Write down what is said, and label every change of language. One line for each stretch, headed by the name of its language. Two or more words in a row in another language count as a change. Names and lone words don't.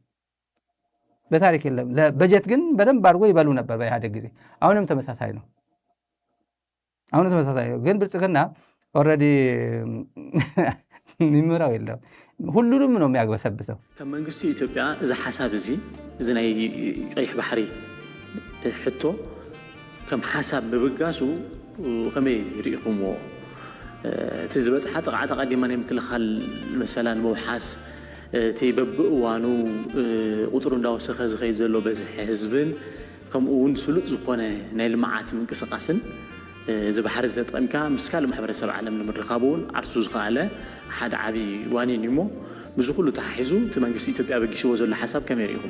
Amharic: የለም። ለበጀት ግን በደንብ አድርጎ ይበሉ ነበር በኢህአዴግ ጊዜ። አሁንም ተመሳሳይ ነው። ግን ብልጽግና ኦልሬዲ የሚምራው የለም። ሁሉንም ነው የሚያግበሰብሰው።
Tigrinya: ከም መንግስቲ ኢትዮጵያ እዚ ሓሳብ እዚ ናይ ቀይሕ ባሕሪ ሕቶ ከም ሓሳብ ምብጋሱ ከመይ ርኢኹምዎ? እቲ ዝበፅሓ ጥቕዓት ኣቐዲማ ናይ ምክልኻል መሰላን ምውሓስ እቲ በብእዋኑ ቁፅሩ እንዳወሰኸ ዝኸይድ ዘሎ በዝሒ ህዝብን ከምኡ እውን ስሉጥ ዝኾነ ናይ ልምዓት ምንቅስቓስን እዚ ባሕሪ ዘጠቒምካ ምስ ካልእ ማሕበረሰብ ዓለም ንምርኻብ እውን ዓርሱ ዝኸኣለ ሓደ ዓብዪ ዋኒን እሞ ብዙ ኩሉ ተሓሒዙ እቲ መንግስቲ ኢትዮጵያ በጊስዎ ዘሎ ሓሳብ ከመይ ርኢኹምዎ?